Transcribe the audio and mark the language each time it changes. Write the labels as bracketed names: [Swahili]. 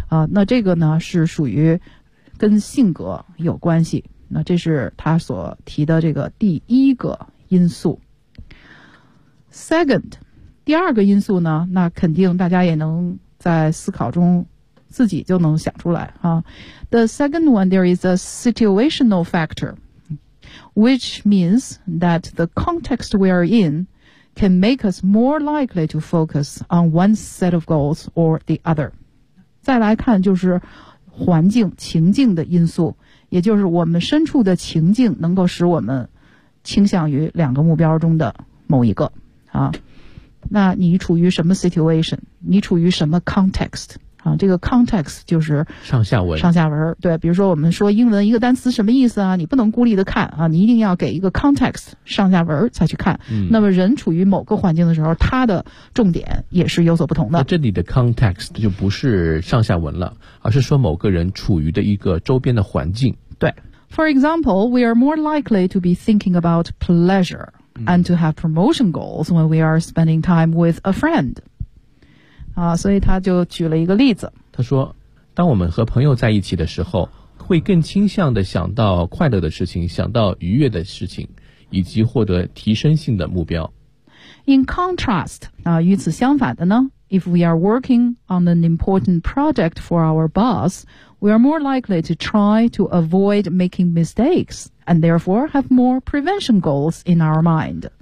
[Chinese] 那这个呢是属于跟性格有关系。那这是他所提的这个第一个因素。 Second， 第二个因素呢，那肯定大家也能在思考中自己就能想出来啊。 [English] The second one, there is a situational factor, which means that the context we are in. Can make us more likely to focus on one set of goals or the other. [Chinese] 再来看就是环境情境的因素，也就是我们身处的情境能够使我们倾向于两个目标中的某一个啊。那你处于什么 situation？ 你处于什么 context？啊，这个 context 就是上下文。上下文，对，比如说我们说英文一个单词什么意思啊，你不能孤立的看啊，你一定要给一个 context 上下文才去看。那么人处于某个环境的时候，他的重点也是有所不同的。那这里的 context 就不是上下文了，而是说某个人处于的一个周边的环境。对。 [English] For example, we are more likely to be thinking about pleasure and to have promotion goals when we are spending time with a friend. [Chinese] 啊，所以他就举了一个例子。他说，当我们和朋友在一起的时候，会更倾向地想到快乐的事情，想到愉悦的事情，以及获得提升性的目标。 [English] In contrast, [Chinese] 啊，与此相反的呢 [English] ,if we are working on an important project for our boss, we are more likely to try to avoid making mistakes, and therefore have more prevention goals in our mind.